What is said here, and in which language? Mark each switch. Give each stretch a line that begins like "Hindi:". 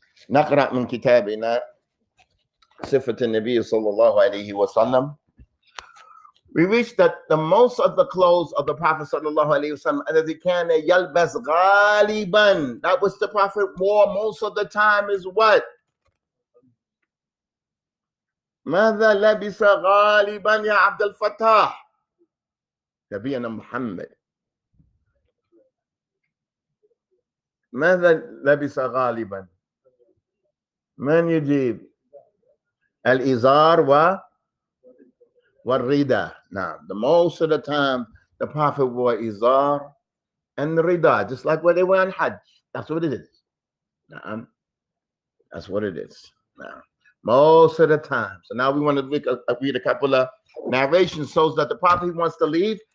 Arabic: نقرأ من كتابنا صفة النبي صلى الله عليه وسلم.
English: We reached that the most of the clothes of the Prophet sallallahu alaihi wasallam,
Arabic: الذي كان يلبس غالبا,
English: that which the Prophet wore most of the time, is what?
Arabic: ماذا لبس غالبا يا عبد الفتاح نبينا محمد؟ ماذا لبس غالبا؟ من يجيب؟ الإزار والرداء.
English: Now, the most of the time, the Prophet wore izar and the rida, just like what they wear on Hajj. That's what it is. Now, that's what it is. Now, most of the time. So now we want to read a couple of narrations shows that the Prophet wants to leave.